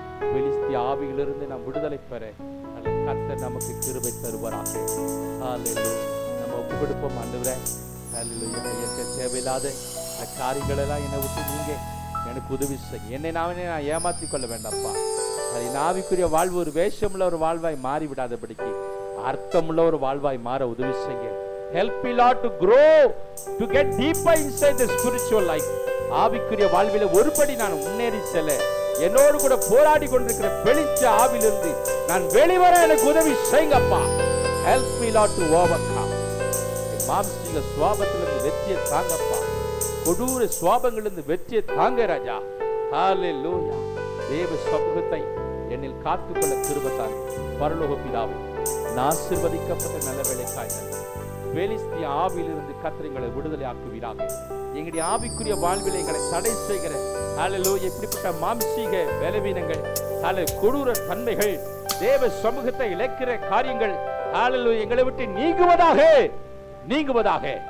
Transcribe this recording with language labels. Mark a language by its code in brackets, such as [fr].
[ta] பெலிஸ்திய ஆவியிலிருந்து நாம் விடுதலை பெற கர்த்தர் நமக்கு கிருபை தருவாராக. ஹல்லேலூயா. நம்ம ஒப்புக்கொடுப்போம். ஆண்டவரே, ஹல்லேலூயா. எனக்கு தேவையில்லாத காரியங்களெல்லாம் என்னை விட்டு நீங்க எனக்கு உதவி செய்ய. என்னை நான் ஏமாற்றிக் கொள்ள வேண்டாம்ப்பா. அது ஆவிக்குரிய வாழ்வு ஒரு வேஷமுள்ள ஒரு வாழ்வாய் மாறி விடாதபடிக்கு அர்த்தமுள்ள ஒரு வாழ்வாய் மாற உதவி செய்ய. [en] Help me Lord to grow, to get deeper inside the spiritual life. [ta] ஆவிக்குரிய வாழ்வில ஒருபடி நான் முன்னேறி செல்ல என்னோடு கூட போராடி கொண்டிருக்கிற பெலிஸ்திய ஆவிலிருந்து நான் வெளிவர எனக்கு உதவி செய்யுங்கப்பா. [en] Help me Lord to overcome. [ta] மாம்சீக சுவாபத்திலிருந்து வெற்றியை தாங்கப்பா. கொடூர சுவாபங்களிலிருந்து வெற்றியை தாங்க ராஜா. ஹல்லேலூயா. தேவ சமூகத்தை என்னில் காத்துக்கொள்ள கிருபை தாங்க. பரலோக பிதாவே, நான் ஆசீர்வதிக்கப்பட்ட நல்ல வேலைக்காய் நன்றி. பெலிஸ்திய ஆவியிலிருந்து கர்த்தர் எங்களை விடுதலை ஆக்குவீராக. எங்களுடைய ஆவிக்குரிய வாழ்வில் எங்களை தடை செய்கிற ஹல்லேலூயா இப்படிப்பட்ட மாம்சீக பலவீனங்கள், கொடூர தன்மைகள், தேவ சமூகத்தை இழக்கிற காரியங்கள் ஹல்லேலூயா எங்களை விட்டு நீங்குவதாக, நீங்குவதாக.